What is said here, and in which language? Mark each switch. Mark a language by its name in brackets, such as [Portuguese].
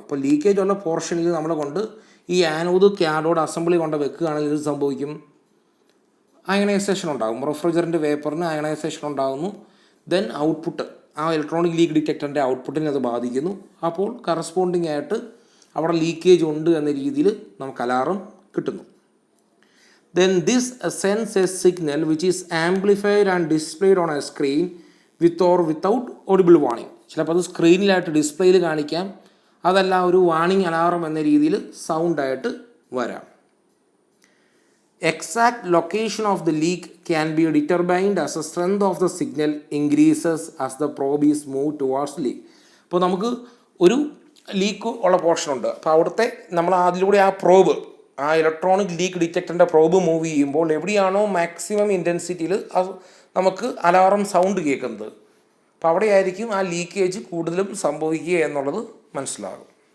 [Malayalam] അപ്പോൾ ലീക്കേജ് ഉള്ള പോർഷനിൽ നമ്മൾ കൊണ്ട് ഈ ആനോഡ് കാഥോഡ് അസംബ്ലി കൊണ്ട് വെക്കുകയാണെങ്കിൽ ഇത് സംഭവിക്കും, അയണൈസേഷൻ ഉണ്ടാകും. റെഫ്രിജറൻറ്റ് വേപ്പറിന് അയണൈസേഷൻ ഉണ്ടാകുന്നു. ദെൻ ഔട്ട്പുട്ട്, ആ ഇലക്ട്രോണിക് ലീക്ക് ഡിറ്റക്ടറിൻ്റെ ഔട്ട്പുട്ടിനെ അത് ബാധിക്കുന്നു. അപ്പോൾ കറസ്പോണ്ടിങ് ആയിട്ട് അവിടെ ലീക്കേജ് ഉണ്ട് എന്ന രീതിയിൽ നമുക്ക് അലാറം കിട്ടുന്നു. [English] Then this sends a signal which is amplified and displayed on a screen with or without audible warning. [Malayalam] ചിലപ്പോൾ അത് സ്ക്രീനിലായിട്ട് ഡിസ്പ്ലേയിൽ കാണിക്കാം, അതല്ല ഒരു വാണിംഗ് അലാറം എന്ന രീതിയിൽ സൗണ്ടായിട്ട് വരാം. [English] Exact location of the leak can be determined as the strength of the signal increases as the probe is moved towards leak. [Malayalam] അപ്പോൾ നമുക്ക് ഒരു ലീക്ക് ഉള്ള പോർഷൻ ഉണ്ട്. അപ്പോൾ അവിടുത്തെ നമ്മൾ അതിലൂടെ ആ പ്രോബ്, ആ ഇലക്ട്രോണിക് ലീക്ക് ഡിറ്റക്ടറിൻ്റെ പ്രോബ് മൂവ് ചെയ്യുമ്പോൾ എവിടെയാണോ മാക്സിമം ഇൻറ്റൻസിറ്റിയിൽ നമുക്ക് അലാറം സൗണ്ട് കേൾക്കുന്നത്, അപ്പോൾ അവിടെയായിരിക്കും ആ ലീക്കേജ് കൂടുതലും സംഭവിക്കുക എന്നുള്ളത് മനസ്സിലാകും.